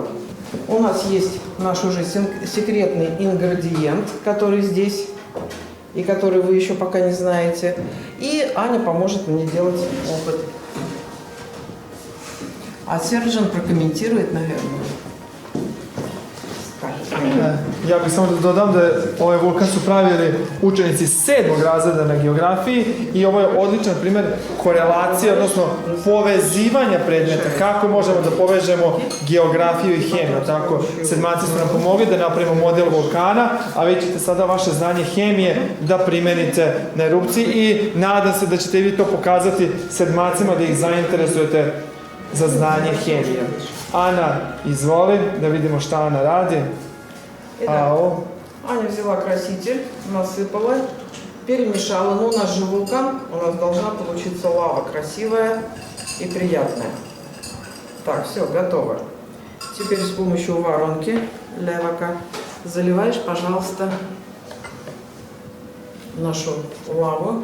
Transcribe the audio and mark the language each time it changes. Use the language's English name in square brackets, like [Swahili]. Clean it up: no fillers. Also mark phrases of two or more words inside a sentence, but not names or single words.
[Russian] У нас есть наш уже секретный ингредиент, который здесь, и который вы еще пока не знаете. И Аня поможет мне делать опыт. А Серджан прокомментирует, наверное. [Serbian] Ja bih samo da dodam da ovaj vulkan su pravili učenici 7. razreda na geografiji i ovo je odličan primjer korelacije, odnosno povezivanja predmeta. Kako možemo da povežemo geografiju i hemiju. Tako, sedmaci su nam pomogli da napravimo model vulkana, a vi ćete sada vaše znanje hemije da primenite na erupciji i nadam se da ćete vi to pokazati sedmacima, da ih zainteresujete za znanje hemije. Ana, izvoli, da vidimo šta Ana radi. [Russian] Аня взяла краситель, насыпала, перемешала. Но у нас же вулкан, у нас должна получиться лава красивая и приятная. Так, все, готово. Теперь с помощью воронки левака заливаешь, пожалуйста, нашу лаву.